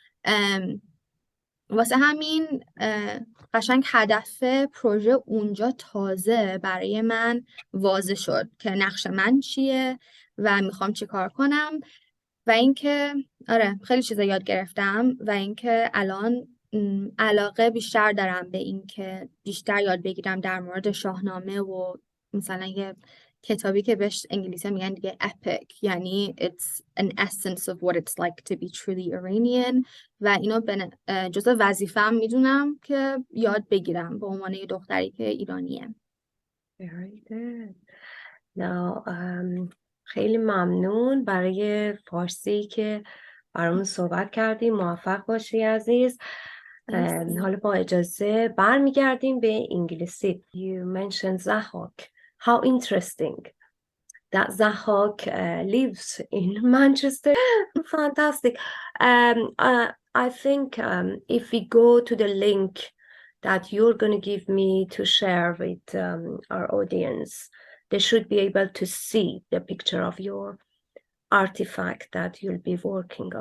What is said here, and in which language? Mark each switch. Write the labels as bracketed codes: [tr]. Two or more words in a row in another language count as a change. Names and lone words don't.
[fa] واسه همین قشنگ هدف پروژه اونجا تازه برای من واضح شد که نقش من چیه و میخوام چی کار کنم. و اینکه آره خیلی چیزا یاد گرفتم و اینکه الان علاقه بیشتر دارم به اینکه بیشتر یاد بگیرم در مورد شاهنامه و مثلا یه کتابی که بهش انگلیسی میگن دیگه epic، یعنی [en] it's an essence of what it's like to be truly Iranian [fa] و اینو جزء وظیفه‌ام میدونم که یاد بگیرم به عنوان یه دختری که ایرانیه. [en] Very good. Now, [fa] خیلی ممنون برای فارسی که برامون صحبت کردی. موفق باشی عزیز. حالا با اجازه برمیگردیم به انگلیسی. [en] You mentioned Zahak. How interesting that Zahak lives in Manchester. Fantastic. I think if we go to the link that you're going to give me to share with our audience, they should be able to see the picture of your artifact that you'll be working on.